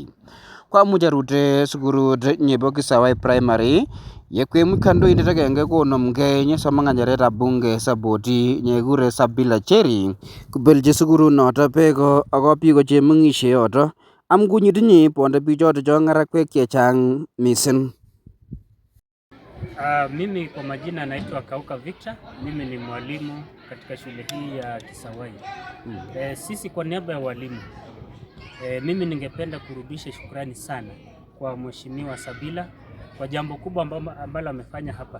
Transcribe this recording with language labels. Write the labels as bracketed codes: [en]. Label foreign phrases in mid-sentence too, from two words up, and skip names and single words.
[kln] Koamuch arute sukulut nebo Kisawai Primary yekwemuch kandoindet agenge konomgei nyesomok ng'acheretab bunge Saboti nekikure Sabila Cherry kobelchi sukulunoto beko ako biko chemeng'isie yoto amkunyitinyi bonde bichoto cho ng'arakwek chechang mising. [sw] Mimi kwa majina naitwa Kauka Victor. Mimi ni mwalimu katika shule hii ya Kisawai. Sisi kwa niaba ya walimu, mimi ningependa kurudisha shukrani sana kwa Mheshimiwa Sabila kwa jambo kubwa ambalo amefanya hapa.